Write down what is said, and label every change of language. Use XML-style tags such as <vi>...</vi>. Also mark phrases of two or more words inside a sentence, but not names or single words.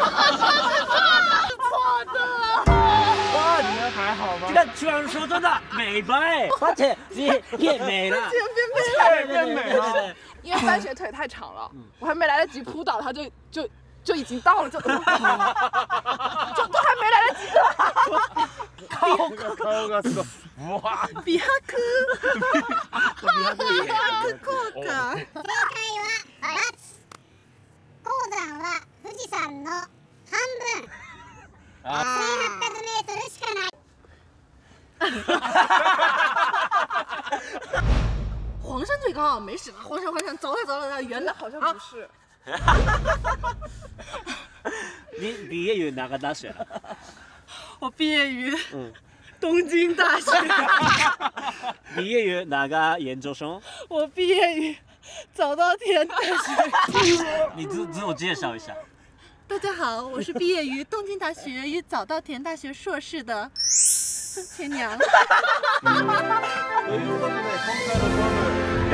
<zh>虽然说真的，每美白，而且也变美了，变美了。因为番茄腿太长了，我还没来得及扑倒，它就已经到了，就都还没来得及了。</zh> <ja>顔がすごい。うわ。美白。美白効果。正解は×。高山は富士山の半分。1800メートルしかない。</ja> <zh>黄山最高，没事了。黄山，走了，圆的，好像不是。你毕业于哪个大学？我毕业于东京大学。毕业于哪个研究生？我毕业于早稻田大学。你自我介绍一下。大家好，我是毕业于东京大学与早稻田大学硕士的孙前娘。</zh> <ja>ということで今回の勝負。</ja>